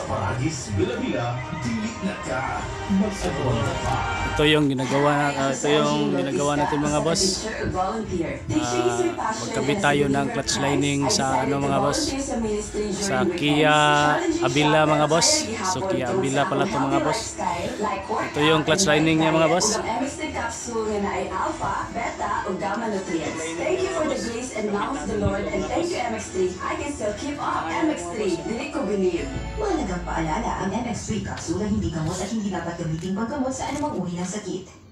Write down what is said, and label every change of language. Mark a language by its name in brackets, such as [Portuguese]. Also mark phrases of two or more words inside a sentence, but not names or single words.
[Filipino] Ito yung ginagawa natin mga boss. Magkabit tayo ng [English] clutch lining [Filipino] sa mga boss. Sa Kia Avila mga boss. So Kia Avila pala to mga boss. Ito yung [English] clutch lining [Filipino] niya mga boss. [English] Thank you for the grace and love of the Lord, and thank you MX3. I can still keep up. [Cebuano] MX3, dili ko believe. [Filipino] Mahalagang paalala, ang MX3 capsule ay hindi gamot at hindi dapat gamitin paggamot sa anumang uri ng sakit.